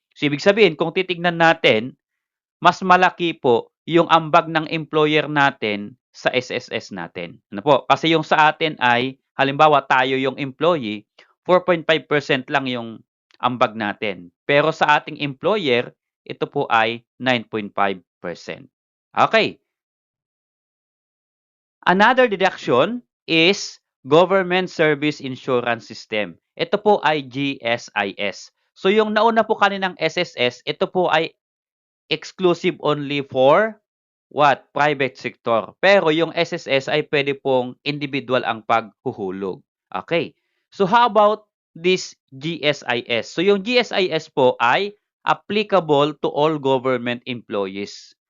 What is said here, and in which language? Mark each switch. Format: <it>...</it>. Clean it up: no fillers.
<tl>So, ibig sabihin, kung titignan natin, mas malaki po yung ambag ng employer natin sa SSS natin. Ano po? Kasi yung sa atin ay, halimbawa tayo yung employee, 4.5% lang yung ambag natin. Pero sa ating employer, ito po ay 9.5%.</tl> <en>Okay. Another deduction is Government Service Insurance System.</en> <tl>Ito po ay GSIS. So yung nauna po kaninang SSS, ito po ay</tl> <en>exclusive only for what? Private sector.</en> <tl>Pero yung SSS ay pwede pong individual ang paghuhulog.</tl> <en>Okay. So how about this GSIS?</en> <tl>So yung GSIS po ay</tl> <en>applicable to all government employees.</en>